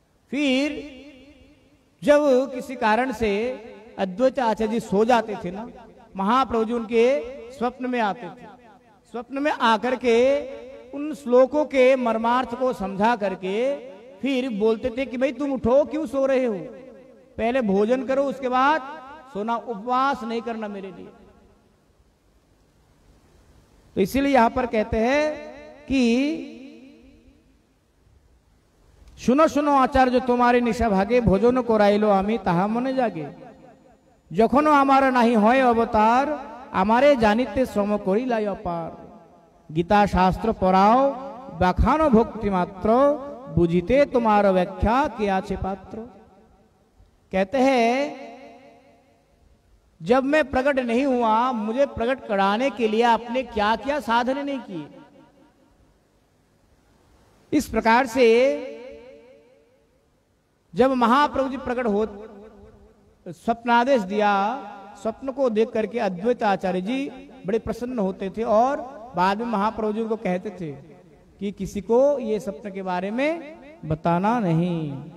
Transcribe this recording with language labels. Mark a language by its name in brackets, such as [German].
[Hindi] फिर जब किसी कारण से अद्वैत आचार्य जी सो जाते थे ना, महाप्रभु जी उनके स्वप्न में आते थे। स्वप्न में आकर के उन श्लोकों के मर्मार्थ को समझा करके फिर बोलते थे कि भाई तुम उठो, क्यों सो रहे हो, पहले भोजन करो, उसके बाद सोना, उपवास नहीं करना मेरे लिए। तो इसीलिए यहां पर कहते हैं कि [Bangla] শুনো শুনো আচার্য তোমারে নিশা ভাগে ভোজন করাইলো আমি তাহা মনে জাগে যখনও আমার নাহি হয় অবতার আমারে জানিতে শ্রম করিলাই অপার গীতা শাস্ত্র পড়াও বাখানো ভক্তি মাত্র বুঝিতে তোমার व्याख्या के आछे पात्र। [Hindi] कहते हैं जब मैं प्रकट नहीं हुआ, मुझे प्रकट कराने के लिए आपने क्या क्या साधन नहीं किए। इस प्रकार से जब महाप्रभु जी प्रकट हो, स्वप्नादेश दिया, स्वप्न को देख करके अद्वैत आचार्य जी बड़े प्रसन्न होते थे और बाद में महाप्रभु जी को कहते थे कि किसी को ये स्वप्न के बारे में बताना नहीं।